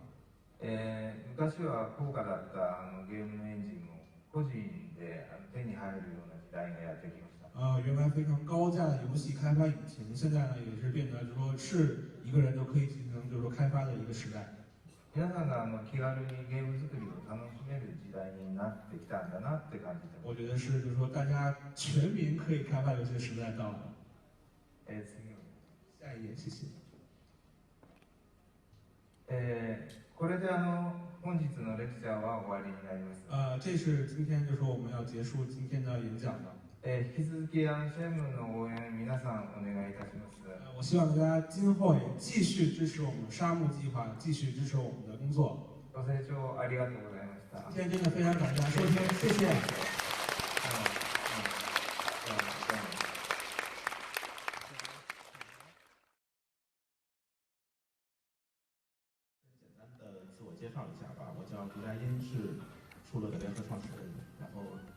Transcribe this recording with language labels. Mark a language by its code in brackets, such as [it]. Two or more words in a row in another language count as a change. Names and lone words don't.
[ja] 昔は高価だったゲームのエンジンを個人で手に入るような時代がやってきました。 [zh] 原来非常高价的游戏开发引擎，现在呢也是变得就是说是一个人就可以进行就是说开发的一个时代。 [ja] 皆さんが気軽にゲーム作りを楽しめる時代になってきたんだなって感じてます。 [zh] 我觉得是，就是说大家全民可以开发游戏的时代到了。 [ja] 次を [zh] 下一页，谢谢。 [ja] これで本日のレクチャーは終わりになります。 [zh] 这是今天就说我们要结束今天的演讲了。 [ja] 引き続きシェムの応援皆さんお願いいたします。 [zh] 我希望大家今后也继续支持我们沙漠计划，继续支持我们的工作。 [ja] ご清聴ありがとうございました。 [zh] 今天真的非常感谢大家收听，谢谢。简单的自我介绍一下吧，我叫杜佳音，是出乐的联合创始人，然后。